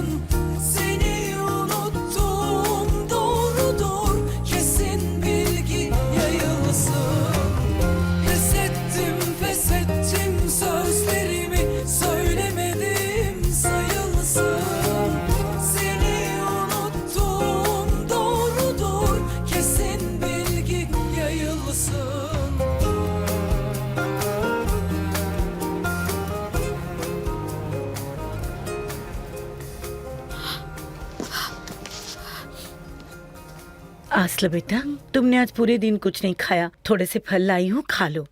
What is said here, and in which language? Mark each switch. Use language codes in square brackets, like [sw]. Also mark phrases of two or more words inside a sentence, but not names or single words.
[tr] Seni unuttum doğrudur, kesin bilgi yayılsın. Pes ettim sözlerimi söylemedim sayılsın. Seni unuttum doğrudur, kesin bilgi yayılsın. [hi] आसला बेटा, तुमने आज पूरे दिन कुछ नहीं खाया। थोड़े से फल लाई हूँ, खा लो।